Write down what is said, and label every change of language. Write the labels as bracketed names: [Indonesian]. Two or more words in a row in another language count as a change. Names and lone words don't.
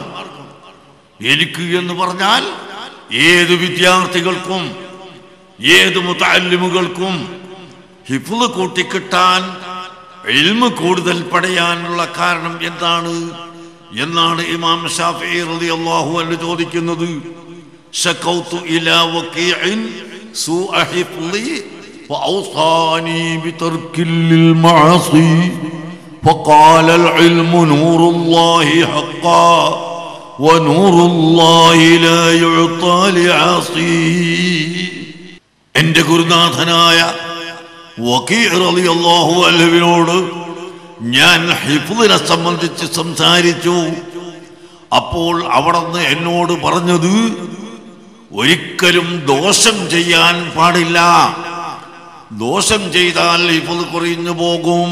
[Malayalam] എനിക്ക് എന്ന് പറഞ്ഞാൽ ഏത് വിദ്യാർത്ഥികൾക്കും ഏത് മുതഅല്ലിമുകൾക്കും ഹിഫ്ള് കൂട്ടിക്കിട്ടാൻ, ഇൽമ് കൂടുതൽ പഠിക്കാനുള്ള കാരണം എന്താണ് എന്നാണ് ഇമാം ശാഫിഈ [Arabic] رضي الله عنه [Malayalam] ചോദിക്കുന്നത്. [Arabic] شكوت إلى وكيع سوء حفظي وأوصاني بترك المعاصي فقال العلم نور الله حقا ونور الله لا يعطى لعاصي. [Malayalam] എന്റെ ഗുരുനാഥനായ വകീഅ് റളിയല്ലാഹു അൻഹുവിനോട് ഞാൻ ഹിഫ്ളിനെ സംബന്ധിച്ച് സംസാരിച്ചു. അപ്പോൾ അവിടുന്ന് എന്നോട് പറഞ്ഞത്, ഒരിക്കലും ദോഷം ചെയ്യാൻ പാടില്ല, ദോഷം ചെയ്താൽ ഹിഫ്ള് കുറഞ്ഞു പോകും.